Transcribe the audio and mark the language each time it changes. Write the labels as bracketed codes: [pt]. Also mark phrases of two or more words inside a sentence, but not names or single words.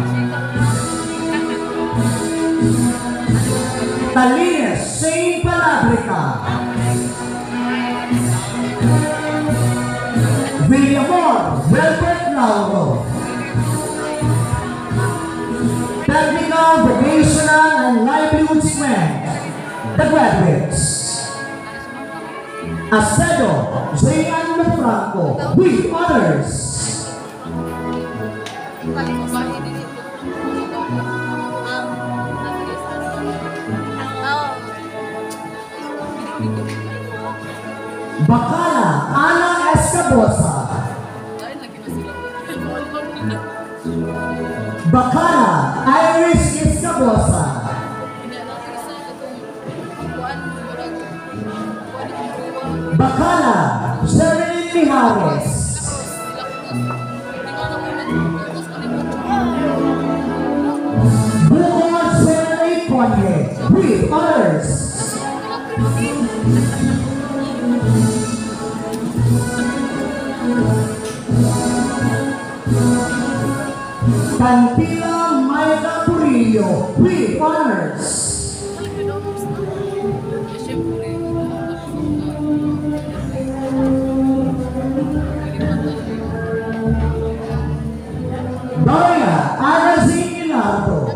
[en] Talines Shane Palabrica. Villamor Wilbert Lauro. Technical, vocational, and livelihood strength. The graduates. Acedo J.N. Franco with honors. Bacala Ana Escabosa. Bacala Iris Escabosa. Bacala Sherilyn Mijares. Bukod Sherilyn Conye with honors. Cantila Maida Purillo with honors. Doria Arazin Ilardo.